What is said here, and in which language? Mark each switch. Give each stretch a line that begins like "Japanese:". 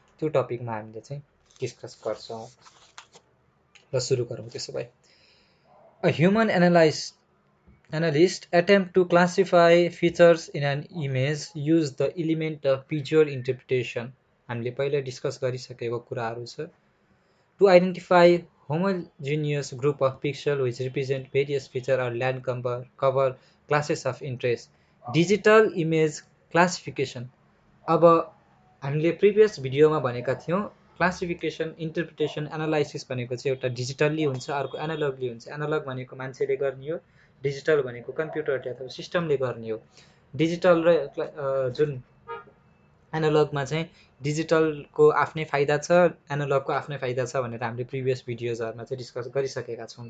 Nepali: त्यो टपिकमा हामीले चाहिँ डिस्कस गर्छौँ। र सुरु गरौँ त्यसो भए।
English: A human analyst attempt to classify features in an image use the element of visual interpretation.
Nepali: हामीले पहिले डिस्कस गरिसकेको कुराहरू छ।
English: To identify homogeneous group of pixels which represent various features or land cover classes of interest. Digital image classification.
Nepali: अब हामीले previous भिडियोमा भनेका थियौँ क्लासिफिकेसन, इन्टरप्रिटेसन, एनालाइसिस भनेको चाहिँ एउटा डिजिटल्ली हुन्छ, अर्को एनालगली हुन्छ। एनालग भनेको मान्छेले गर्ने हो, डिजिटल भनेको कम्प्युटरले अथवा सिस्टमले गर्ने हो। डिजिटल र जुन एनालगमा चाहिँ डिजिटलको आफ्नै फाइदा छ, एनालगको आफ्नै फाइदा छ भनेर हामीले प्रिभियस भिडियोजहरूमा चाहिँ डिस्कस गरिसकेका छौँ।